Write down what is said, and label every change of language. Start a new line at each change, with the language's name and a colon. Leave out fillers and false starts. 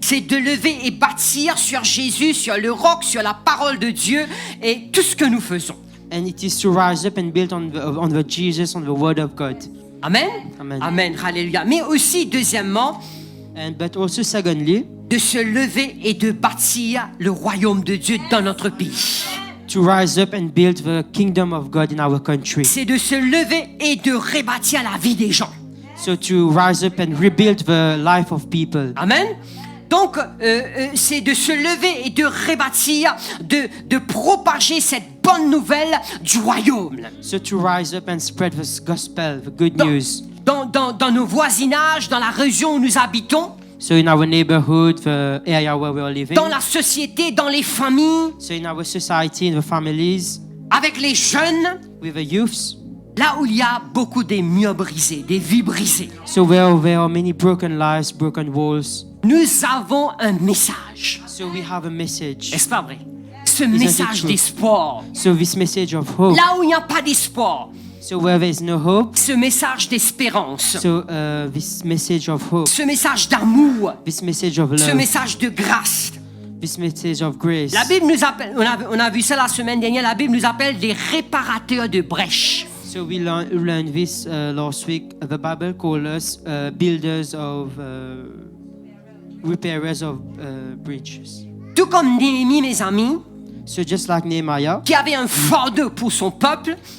French: c'est de lever et bâtir sur Jésus, sur le roc, sur la parole de Dieu et tout ce que nous faisons.
English: And it is to rise up and build on the Jesus, on the Word of God.
French: Amen. Amen. Amen. Alléluia. Mais aussi, deuxièmement,
English: But also secondly,
French: de se lever et de bâtir le royaume de Dieu dans notre pays.
English: to rise up and build the kingdom of God in our country.
French: C'est de se lever et de rebâtir la vie des gens.
English: So to rise up and rebuild the life of people.
French: Amen. Donc, c'est de se lever et de rebâtir, de propager cette bonne nouvelle du royaume.
English: So to rise up and spread this gospel, the good news.
French: Dans nos voisinages, dans la région où nous habitons,
English: So in our neighborhood, the area where we are living.
French: dans la société, dans les familles,
English: So in our society, in the families,
French: avec les jeunes,
English: with the youths.
French: là où il y a beaucoup des murs brisés, des vies brisées.
English: So where there are many broken lives, broken walls.
French: Nous avons un message.
English: So we have a message.
French: Est-ce pas vrai? Ce
English: it
French: message
English: true?
French: d'espoir.
English: So this message of hope.
French: Là où il n'y a pas d'espoir,
English: So where there is no hope.
French: ce message d'espérance.
English: So this message of hope.
French: Ce message d'amour.
English: This message of
French: Ce
English: love.
French: message de grâce.
English: This message of grace.
French: La Bible nous appelle, on a vu ça la semaine dernière, la Bible nous appelle des réparateurs de brèches.
English: So we learned this last week. The Bible calls us builders of, repairers of bridges.
French: Tout comme Néhémie, mes amis,
English: So just like Nehemiah,
French: qui avait un fardeau pour son peuple,